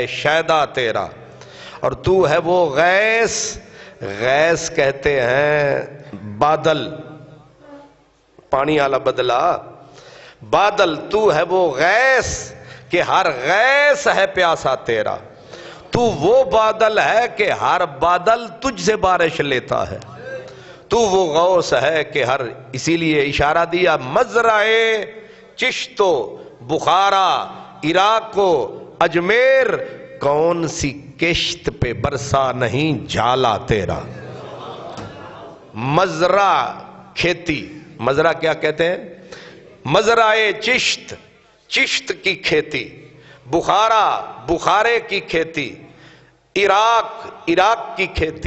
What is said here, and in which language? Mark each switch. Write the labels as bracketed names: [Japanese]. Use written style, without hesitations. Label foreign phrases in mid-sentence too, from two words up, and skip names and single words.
[Urdu] شیدا تیرا، اور تو ہے وہ غیث، غیث کہتے ہیں بادل، پانی والا بدلا، بادل، تو ہے وہ غیث کہ ہر غیث ہے پیاسا تیرا، تو وہ بادل ہے کہ ہر بادل تجھ سے بارش لیتا ہے، تو وہ غوث ہے کہ ہر، اسی لیے اشارہ دیا مزرع چشت و بخارا عراق و اجمیر کون سی کشت پہ برسا نہیں جھالا تیرا. مزرع کھیتی، مزرع کیا کہتے ہیں؟ مزرعے چشت، چشت کی کھیتی. بخارا، بخارے کی کھیتی. عراق، عراق کی کھیتی.